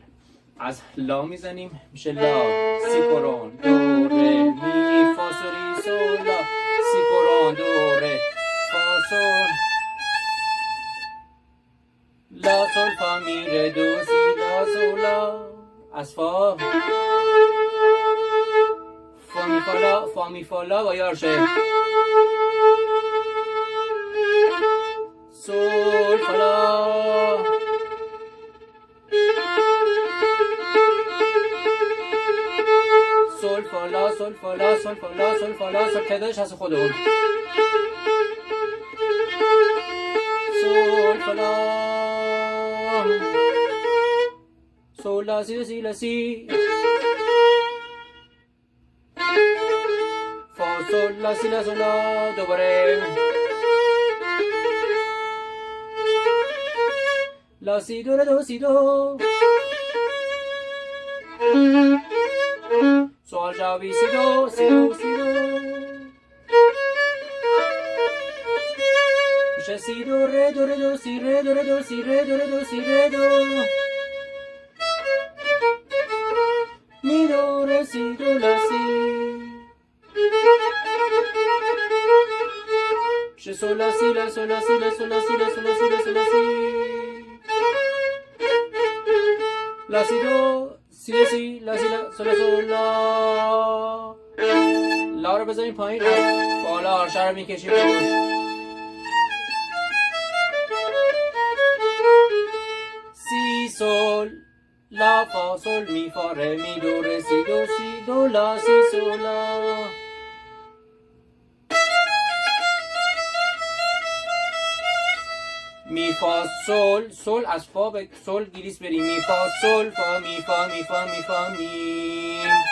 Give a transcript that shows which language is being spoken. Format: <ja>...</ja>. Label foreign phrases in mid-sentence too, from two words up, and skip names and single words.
<fa>از لا میزنیم میشه لا، سی کرون، دو ره، می، فا سولی، سول، لا، سی کرون، دو ره، فا سول، لا سول فا می ره دو سی لا سول لا. از فا می فا لا، فا می فا لا با یارشه، سول فا لا، سول فا لا، سول فا لا، سول فا لا، سول فا لا، سول تعدادش هست خودمون، سول فا لا، سول لا سی سی لا سی، فا سول لا سی لا سول لا، دوباره لا سی دو ره دو سی دو، سوال جوابی سی دو سی دو سی دو، میشه سی دو ره دو ره دو سی ره دو ره دو سی ره دو ره دو سی ره دو، می دو ره سی دو لا سی، میشه سول لا سی لا سول لا سی لا سول لا سی لا سول لا سی لا سول لا سی، لا سی دو سی سی لا سی لا سول لا سول لا. لا رو بذاریم پایین، بالا آرشه رو میکشیم روش، سی سول لا فا سول می فا ره می دو ره سی دو سی دو لا سی سول لا، می فا سول، سول از فا به سول گریس بریم، می فا سول فا می فا می فا می فا می،</fa>